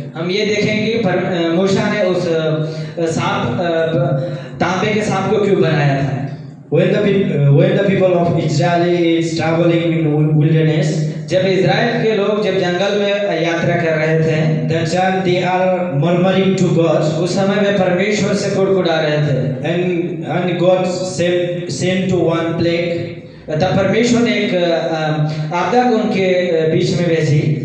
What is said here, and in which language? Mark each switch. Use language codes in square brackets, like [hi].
[hi] हम ये देखेंगे कि मूसा ने उस सांप तांबे के सांप को क्यों बनाया था। [en] When the people of Israel is traveling in wilderness, [hi] जब इज़राइल के लोग जब जंगल में यात्रा कर रहे थे, [en] that time they are murmuring to God. [hi] उस समय वे परमेश्वर से कुड़कुड़ा रहे थे। [en] And God sent to one plague. [hi] तब परमेश्वर ने एक आपदा को उनके बीच में भेजी।